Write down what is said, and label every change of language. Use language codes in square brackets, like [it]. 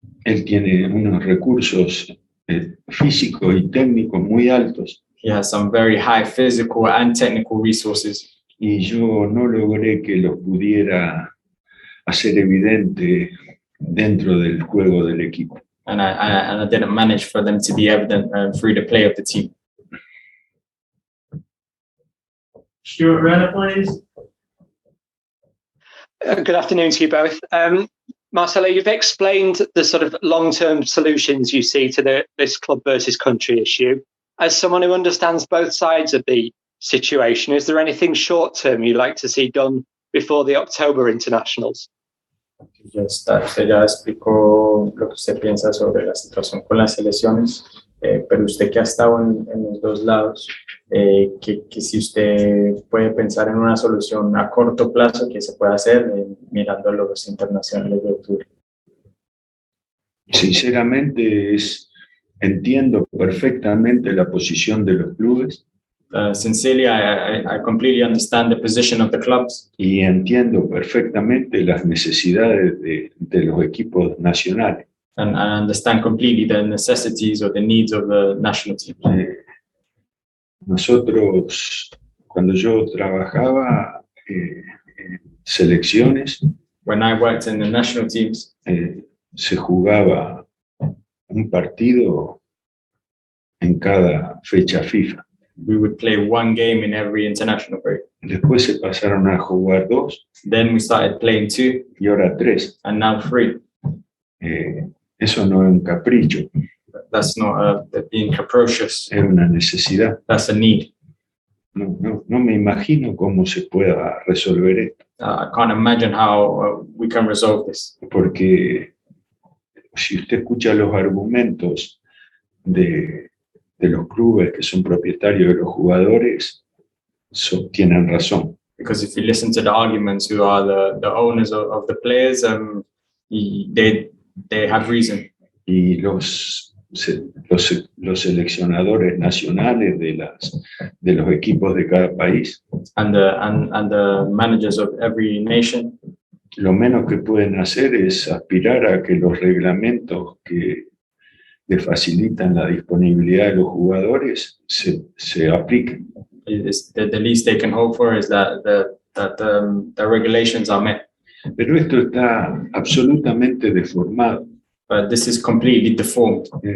[es] Él tiene unos recursos físicos y técnicos muy altos. [en] He has some very high physical and technical resources. [es] Y yo no logré que los pudiera hacer evidente dentro del juego del equipo. [en] And I didn't manage for them to be evident through the play of the team. Stuart Renner, please. Good afternoon to you both. Marcelo, you've explained the sort of long-term solutions you see to this club versus country issue. As someone who understands both sides of the situation, is there anything short-term you'd like to see done before the October internationals? [es] Usted ya explicó lo que usted piensa sobre la situación con las selecciones, pero usted que ha estado en los dos lados, que si usted puede pensar en una solución a corto plazo que se pueda hacer mirando los internacionales de octubre. Sinceramente, entiendo perfectamente la posición de los clubes. [en] Sincerely, I completely understand the position of the clubs. [es] Y entiendo perfectamente las necesidades de los equipos nacionales. [en] And I understand completely the necessities or the needs of the national team. [es] Nosotros, cuando yo trabajaba en selecciones, [en] when I worked in the national teams, [es] se jugaba un partido en cada fecha FIFA. [en] We would play one game in every international break. [es] Después se pasaron a jugar 2. [en] Then we started playing 2. [es] Y ahora 3. [en] And now 3. [es] Eso no es un capricho. [en] That's not being capricious. [es] Es una necesidad. [en] That's a need. [es] No me imagino cómo se pueda resolver esto. [en] I can't imagine how we can resolve this. [es] Porque si usted escucha los argumentos de los clubes que son propietarios de los jugadores, tienen razón. [en] Because if you listen to the arguments who are the owners of the players, they have reason. [es] Y los seleccionadores nacionales de los equipos de cada país, [en] and the managers of every nation, [es] lo menos que pueden hacer es aspirar a que los reglamentos que le facilitan la disponibilidad de los jugadores se apliquen. [en] The least they can hope for is that the regulations are met. [es] Pero esto está absolutamente deformado. [en] But this is completely deformed.